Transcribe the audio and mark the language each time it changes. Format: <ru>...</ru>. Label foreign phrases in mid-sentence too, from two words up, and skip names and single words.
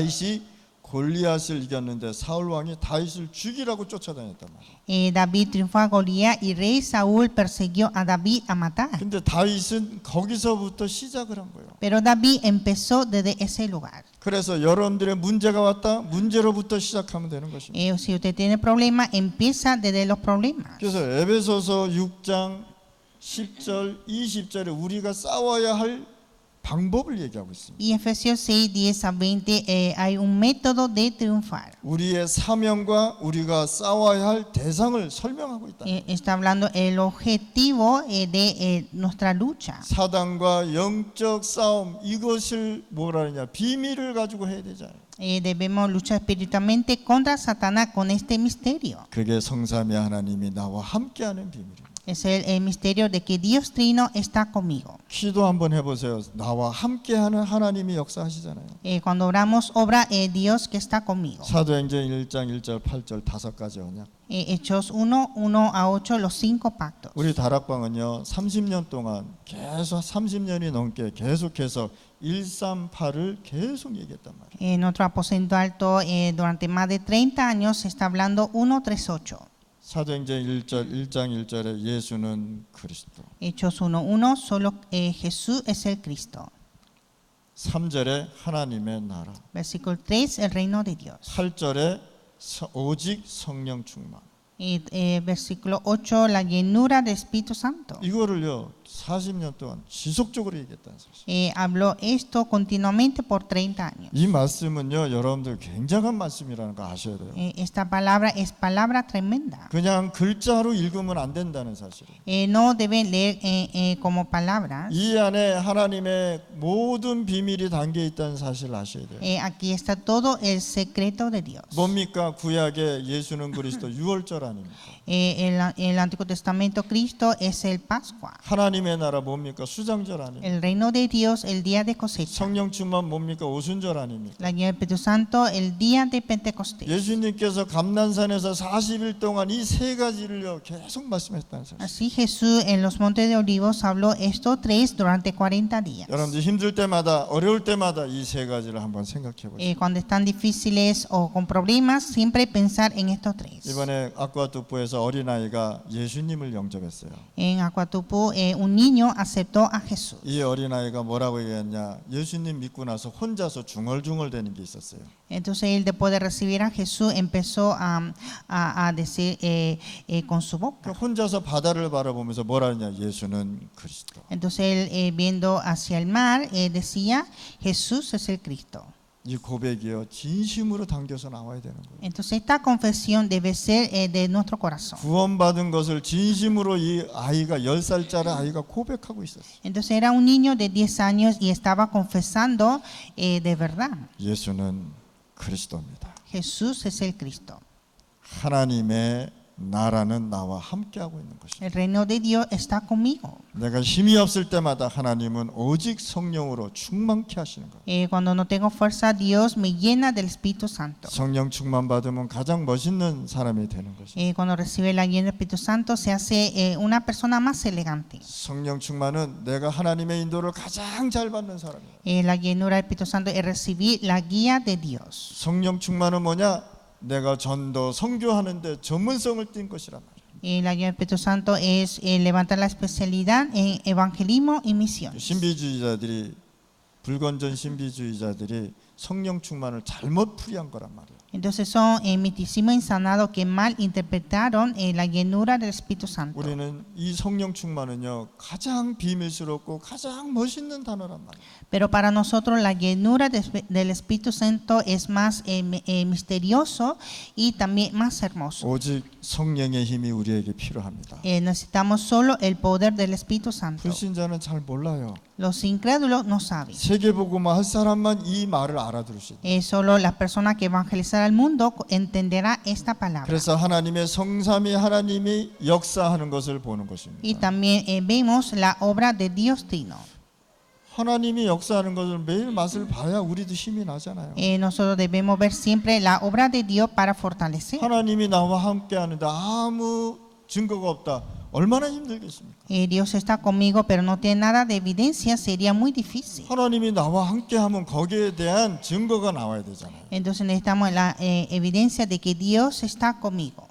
<ko>다윗이 골리앗을 이겼는데 사울 왕이 다윗을 죽이라고 쫓아다녔단 말이에요.</ko> <es>David triunfó a Goliat y rey Saúl persiguió a David a matar.</es> <ko>근데 다윗은 거기서부터 시작을 한 거예요.</ko> <es>Pero David empezó desde ese lugar.</es> <ko>그래서 여러분들의 문제가 왔다, 문제로부터 시작하면 되는 것입니다.</ko> <es>Si usted tiene problemas, empieza desde los problemas.</es> <ko>그래서 에베소서 6장 10절, 20절에 우리가 싸워야 할 방법을 얘기하고 있습니다.</ko> <es>Y Efesios 6, 10 a 20 hay un método de triunfar.</es> <ko>우리의 사명과 우리가 싸워야 할 대상을 설명하고 있다.</ko> <es>Está hablando el objetivo de nuestra lucha.</es> <ko>사단과 영적 싸움, 이것을 뭐라 하냐, 비밀을 가지고 해야 되잖아요.</ko> <es>Debemos luchar espiritualmente contra Satanás con este misterio.</es> <ko>그게 성삼위 하나님이 나와 함께하는 비밀입니다.</ko> <es>Es el misterio de que Dios Trino está conmigo.</es> <ko>기도 한번 해보세요. 나와 함께하는 하나님이 역사하시잖아요.</ko> <es>Cuando oramos, obra Dios que está conmigo.</es> <ko>사도행전 1장 1절 8절 5가지 언약.</ko> <es>Hechos 1, 1 a 8, los 5 pactos.</es> <ko>우리 다락방은요 30년 동안 계속 30년이 넘게 계속해서 138을 계속 얘기했단 말이에요.</ko> <es>Nuestro aposento alto durante más de 30 años se está hablando 138.</es> <ko>사도행전 1장 1절에 예수는 그리스도.</ko> <es>Hechos 1:1 solo Jesús es el Cristo.</es> <ko>3절에 하나님의 나라.</ko> <es>Versículo 3 el reino de Dios.</es> <ko>8절에 오직 성령 충만.</ko> <es>Versículo 8 la llenura del Espíritu Santo.</es> <ko>이거를요 40년 동안 지속적으로 얘기했다는 사실.</ko> <es>Habló esto continuamente por 30 años.</es> <ko>이 말씀은요 여러분들 굉장한 말씀이라는 거 아셔야 돼요.</ko> <es>Esta palabra es palabra tremenda.</es> <ko>그냥 글자로 읽으면 안 된다는 사실.</ko> <es>No deben leer como palabras.</es> <ko>이 안에 하나님의 모든 비밀이 담겨 있다는 사실을 아셔야 돼요.</ko> <es>Aquí está todo el secreto de Dios.</es> <ko>뭡니까? 구약의 예수는 그리스도 유월절 아닙니까?</ko> <es>El Antiguo Testamento Cristo es el Pascua.</es> <ko>하나님의 나라 뭡니까? 수장절 아닙니까?</ko> <es>El reino de Dios el día de cosecha.</es> <ko>성령 충만 뭡니까? 오순절 아닙니까?</ko> <es>La guía del Espíritu Santo el día de Pentecostés.</es> <ko>예수님께서 감난산에서 40일 동안 이 세 가지를요 계속 말씀했다는 사실.</ko> <es>Así Jesús en los montes de Olivos habló estos tres durante 40 días.</es> <ko>여러분들 힘들 때마다 어려울 때마다 이 세 가지를 한번 생각해 보세요.</ko> <es>Cuando están difíciles o con problemas, siempre pensar en estos tres.</es> <ko>이번에 아쿠아투프에서 어린아이가 예수님을 영접했어요.</ko> <es>En Acuatupu, un niño aceptó a Jesús.</es> <ko>이 어린아이가 뭐라고 얘기했냐? 예수님 믿고 나서 혼자서 중얼중얼대는 게 있었어요.</ko> <es>Entonces él después de recibir a Jesús empezó a decir con su boca.</es> <ko>혼자서 바다를 바라보면서 뭐라 하냐? 예수는 그리스도.</ko> <es>Entonces él viendo hacia el mar decía Jesús es el Cristo.</es> <ko>이 고백이요 진심으로 담겨서 나와야 되는 거예요.</ko> <es>Entonces esta confesión debe ser de nuestro corazón.</es> <ko>구원받은 것을 진심으로 이 아이가 10살짜리 아이가 고백하고 있었어요.</ko> <es>Entonces era un niño de 10 años y estaba confesando de verdad.</es> <ko>예수는 그리스도입니다.</ko> <es>Jesús es el Cristo.</es> <ko>하나님의 나라는 나와 함께하고 있는 것입니다.</ko> <es>El reino de Dios está conmigo.</es> <ko>내가 힘이 없을 때마다 하나님은 오직 성령으로 충만케 하시는 거예요.</ko> <es>Cuando no tengo fuerza, Dios me llena del Espíritu Santo.</es> <ko>성령 충만 받으면 가장 멋있는 사람이 되는 것이죠.</ko> <es>Cuando recibe la llena del Espíritu Santo, se hace una persona más elegante.</es> <ko>성령 충만은 내가 하나님의 인도를 가장 잘 받는 사람이에요.</ko> <es>La llenura del Espíritu Santo es recibir la guía de Dios.</es> <ko>성령 충만은 뭐냐? 내가 전도 선교하는데 전문성을 띈 것이란 말이에요.</ko> <es>La guía del Espíritu Santo es levantar la especialidad en evangelismo y misión.</es> <ko>신비주의자들이 불건전 신비주의자들이 성령 충만을 잘못 풀이한 거란 말이에요.</ko> <es>Entonces son misticismo insanado que mal interpretaron la llenura del Espíritu Santo.</es> <ko>우리는 이 성령 충만은요 가장 비밀스럽고 가장 멋있는 단어란 말이에요.</ko> <es>Pero para nosotros la llenura del Espíritu Santo es más misterioso y también más hermoso.</es> <ko>오직 성령의 힘이 우리에게 필요합니다.</ko> <es>Necesitamos solo el poder del Espíritu Santo.</es> <ko>불신자는 잘 몰라요.</ko> <es>Los incrédulos no saben.</es> <ko>세계복음화 할 사람만 이 말을 알아들을 수 있어요.</ko> <es>Solo la persona que evangelizará al mundo entenderá esta palabra.</es> <ko>그래서 하나님의 성삼위 하나님이 역사하는 것을 보는</ko> <es>Y</es> <ko>것입니다.</ko> <es>también vemos la obra de Dios Trino.</es> <ko>하나님이 역사하는 것을 매일 맛을 봐야 우리도 힘이 나잖아요.</ko> <es>Nosotros debemos ver siempre la obra de Dios para fortalecer.</es> <ko>하나님이 나와 함께 하는데 아무 증거가 없다. 얼마나 힘들겠습니까?</ko> <es>Dios está conmigo, pero no tiene nada de evidencia, sería muy difícil.</es> <ko>하나님이 나와 함께하면 거기에 대한 증거가 나와야 되잖아요.</ko> <es>Entonces necesitamos la evidencia de que Dios está conmigo.</es>